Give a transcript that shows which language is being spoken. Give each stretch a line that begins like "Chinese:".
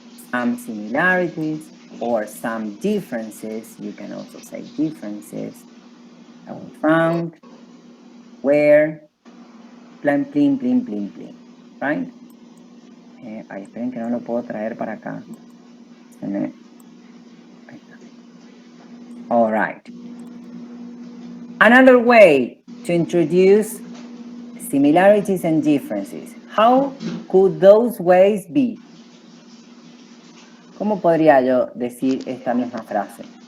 English: Some similarities or some differences, you can also say differences, that we found where plan, plin, plin, plin, plin, right?
Spanish: Ay, esperen que no lo puedo traer para acá.
English: All right. Another way to introduce similarities and differences. How could those ways be?
Spanish: ¿Cómo podría yo decir esta misma frase?